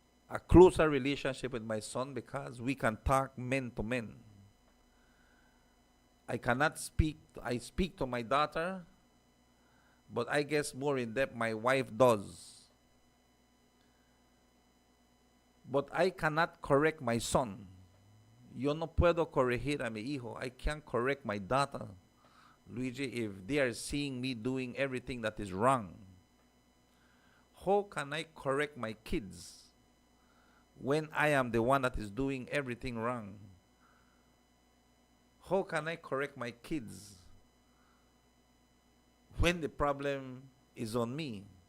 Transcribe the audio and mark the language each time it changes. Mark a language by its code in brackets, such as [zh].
[en] a closer relationship with my son because we can talk men to men. I speak to my daughter, but I guess more in depth my wife does. But I cannot correct my son. [es] Yo no puedo corregir a mi hijo. [en] I can't correct my daughter, Luigi, if they are seeing me doing everything that is wrong. How can I correct my kids when I am the one that is doing everything wrong? How can I correct my kids when the problem is on me?